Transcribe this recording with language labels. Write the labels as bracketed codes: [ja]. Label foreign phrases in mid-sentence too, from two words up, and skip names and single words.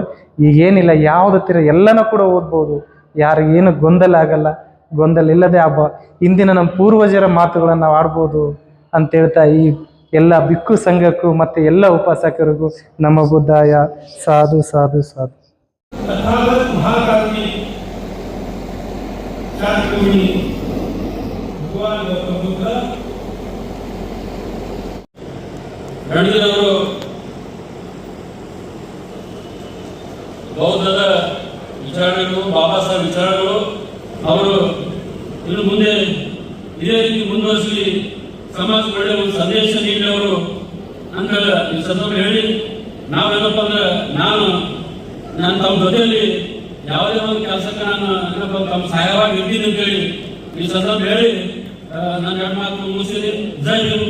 [kn] ಈಗೇನಿಲ್ಲ, ಯಾವುದು ಎಲ್ಲನೂ ಕೂಡ ಓದ್ಬೋದು, ಯಾರು ಏನು ಗೊಂದಲ ಆಗಲ್ಲ, ಗೊಂದಲ ಇಲ್ಲದೆ ಇಂದಿನ ನಮ್ಮ ಪೂರ್ವಜರ ಮಾತುಗಳನ್ನು ನಾವು ಆಡ್ಬೋದು ಅಂತ ಹೇಳ್ತಾ ಈ ಎಲ್ಲ ಬಿಕ್ಕು ಸಂಘಕ್ಕೂ ಮತ್ತು ಎಲ್ಲ ಉಪಾಸಕರಿಗೂ ನಮ್ಮ ಬುದ್ಧಾಯ. ಸಾಧು ಸಾಧು ಸಾಧು. तथागत महाकाव्य शास्त्रमुनि भगवान गौतम बुद्ध ನಡೆದಿರುವರು ಬೌದ್ಧದ ವಿಚಾರಗಳು, ಬಾಬಾ ಸಾಹೇಬ್ ವಿಚಾರಗಳು ಅವರು ಇನ್ನು ಮುಂದೆ ಇದೇ ರೀತಿ ಮುಂದುವರಿಸಿ ಸಮಾಜಕ್ಕೆ ಒಳ್ಳೆಯ ಒಂದು ಸಂದೇಶ ನೀಡಿದವರು ಅಂತ ಈ ಸಂದರ್ಭ ಹೇಳಿ, ನಾವೇನಪ್ಪ ಅಂದ್ರೆ ನಾನು ತಮ್ಮ ಜೊತೆಯಲ್ಲಿ ಯಾವುದೇ ಒಂದು ಕೆಲಸಕ್ಕೆ ನಾನು ಏನಪ್ಪ ತಮ್ಮ ಸಹಾಯವಾಗಿ ಇರ್ತೀನಿ ಅಂತೇಳಿ ಈ ಸಂದರ್ಭ ಹೇಳಿ ನನ್ನ ಎರಡು ಮಾತು ಮುಗಿಸ್ತೀನಿ. ಜೈ ಹಿಂದ್.